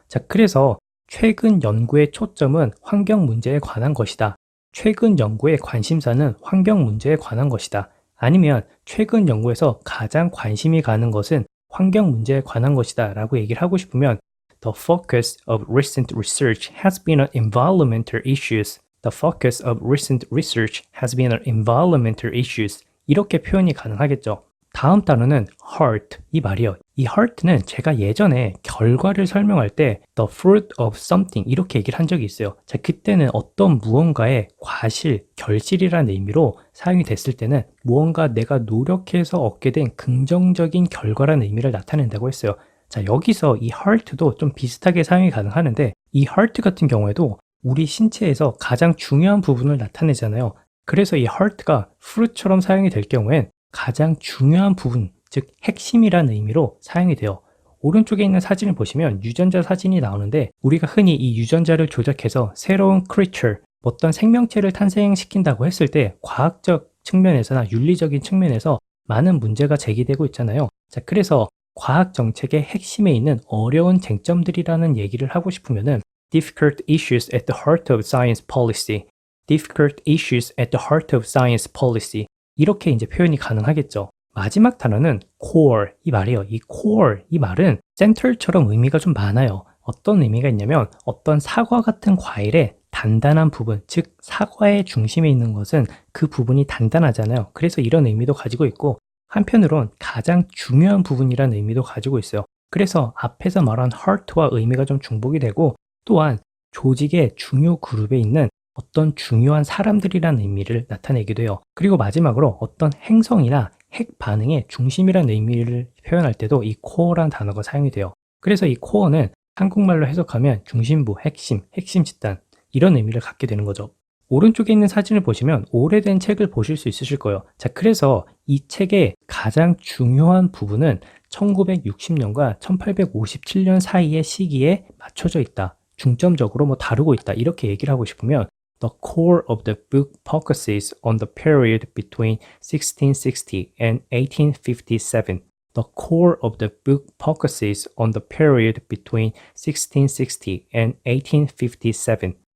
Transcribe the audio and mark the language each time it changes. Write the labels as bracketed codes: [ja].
[ko] 자, 그래서 최근 연구의 초점은 환경 문제에 관한 것이다. 최근 연구의 관심사는 환경 문제에 관한 것이다. 아니면 최근 연구에서 가장 관심이 가는 것은 환경 문제에 관한 것이다 라고 얘기를 하고 싶으면 [en] The focus of recent research has been on environmental issues. The focus of recent research has been on environmental issues. [ko] 이렇게 표현이 가능하겠죠. 다음 단어는 heart 이 말이요. 이 heart는 제가 예전에 결과를 설명할 때 [en] the fruit of something [ko] 이렇게 얘기를 한 적이 있어요. 자, 그때는 어떤 무언가의 과실, 결실이라는 의미로 사용이 됐을 때는 무언가 내가 노력해서 얻게 된 긍정적인 결과라는 의미를 나타낸다고 했어요. 자, 여기서 이 heart도 좀 비슷하게 사용이 가능하는데 이 heart 같은 경우에도 우리 신체에서 가장 중요한 부분을 나타내잖아요. 그래서 이 heart가 fruit처럼 사용이 될 경우엔 가장 중요한 부분, 즉 핵심이라는 의미로 사용이 돼요. 오른쪽에 있는 사진을 보시면 유전자 사진이 나오는데 우리가 흔히 이 유전자를 조작해서 새로운 creature, 어떤 생명체를 탄생시킨다고 했을 때 과학적 측면에서나 윤리적인 측면에서 많은 문제가 제기되고 있잖아요. 자, 그래서 과학 정책의 핵심에 있는 어려운 쟁점들이라는 얘기를 하고 싶으면은 [en] difficult issues at the heart of science policy, [ko] difficult issues at the heart of science policy 이렇게 이제 표현이 가능하겠죠. 마지막 단어는 core 이 말이에요. 이 core 이 말은 center처럼 의미가 좀 많아요. 어떤 의미가 있냐면 어떤 사과 같은 과일의 단단한 부분, 즉 사과의 중심에 있는 것은 그 부분이 단단하잖아요. 그래서 이런 의미도 가지고 있고 한편으론 가장 중요한 부분이라는 의미도 가지고 있어요. 그래서 앞에서 말한 heart와 의미가 좀 중복이 되고 또한 조직의 중요 그룹에 있는 어떤 중요한 사람들이라는 의미를 나타내기도 해요. 그리고 마지막으로 어떤 행성이나 핵 반응의 중심이라는 의미를 표현할 때도 이 core라는 단어가 사용이 돼요. 그래서 이 core는 한국말로 해석하면 중심부, 핵심 집단 이런 의미를 갖게 되는 거죠. 오른쪽에 있는 사진을 보시면 오래된 책을 보실 수 있으실 거예요. 자, 그래서 이 책의 가장 중요한 부분은 1960년과 1857년 사이의 시기에 맞춰져 있다. 중점적으로 뭐 다루고 있다. 이렇게 얘기를 하고 싶으면 [en] The core of the book focuses on the period between 1660 and 1857. The core of the book focuses on the period between 1660 and 1857.